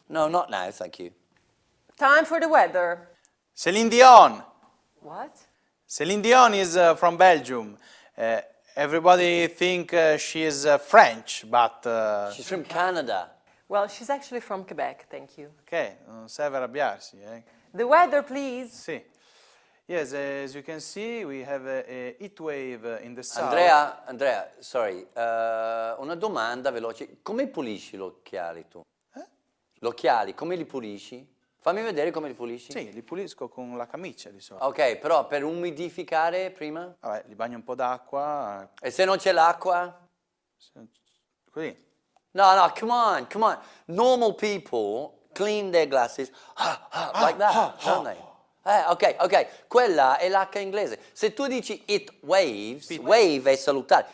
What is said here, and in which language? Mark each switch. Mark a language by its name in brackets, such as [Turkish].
[English] No, not now, thank you. Time for the weather. Celine Dion. What? Celine Dion is from Belgium. Everybody think she is French, but... She's from Canada. Well, she's actually from Quebec, thank you. [Italian] Ok, non serve arrabbiarsi. [English] The weather, please. [Italian] Sì. [English] Yes, as you can see, we have a heat wave in the south. [Italian] Andrea, sorry, una domanda veloce. Come pulisci gli occhiali tu? Gli occhiali, come li pulisci? Fammi vedere come li pulisci. Sì, li pulisco con la camicia di solito. Ok, però per umidificare prima? Vabbè, li bagno un po' d'acqua. E se non c'è l'acqua? Così. [English] No, come on. Normal people clean their glasses like that, don't they? [Italian] Ok, quella è l'H inglese. Se tu dici it waves, wave è salutare.